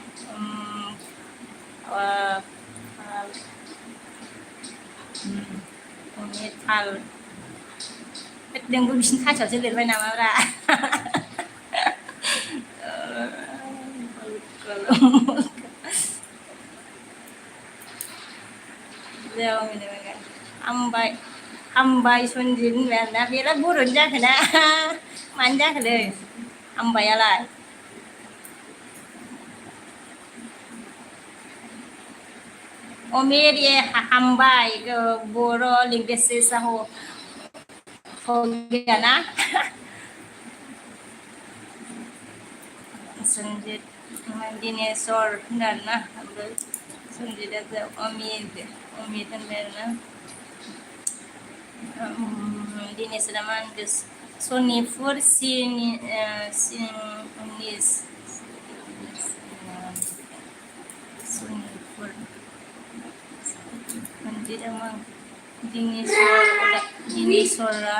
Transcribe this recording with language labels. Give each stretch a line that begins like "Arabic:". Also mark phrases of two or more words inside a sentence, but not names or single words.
Bodo: उमिद फाल नोंबो बिसिनि भाषायावसो लिरबाय नामाब्रा हामबाय सनजित होनबाय आरोना बेलाय बर'नि जाखोना मानो जाखोलै हामबायालाय उमिद ये हामबाय बर' लैंग्वेज
Hindi: से हो गया ना
Bodo: संजित दिनेश्वर होनदों ना संजितआ उमिद होनबाय आरोना दिनेशरा मा होनदों सनितपुर सनितपुर दिनेशरा